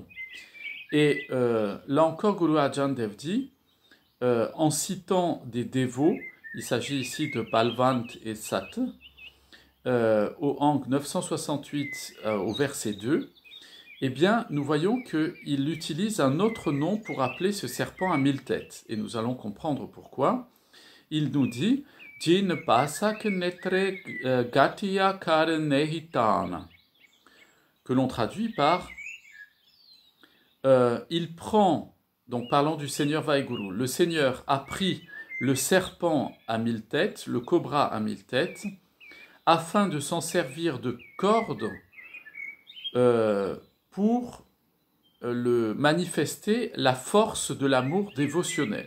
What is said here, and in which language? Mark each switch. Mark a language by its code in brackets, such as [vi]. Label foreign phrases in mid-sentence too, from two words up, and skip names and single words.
[fr] Et là encore, Guru Arjan Dev Ji, en citant des dévots, il s'agit ici de Balvant et Sat, au Ang 968 au verset 2, eh bien, nous voyons qu'il utilise un autre nom pour appeler ce serpent à 1000 têtes. Et nous allons comprendre pourquoi. Il nous dit « [pa] ਜਿਨਿ ਬਾਸਕੁ ਨੇਤ੍ਰੈ ਘਤਿਆ ਕਰਿ ਨੇਹੀ ਤਾਣੁ [fr] » que l'on traduit par il prend, donc parlant du Seigneur Vaheguru, le Seigneur a pris le serpent à 1000 têtes, le cobra à 1000 têtes, afin de s'en servir de corde pour manifester la force de l'amour dévotionnel.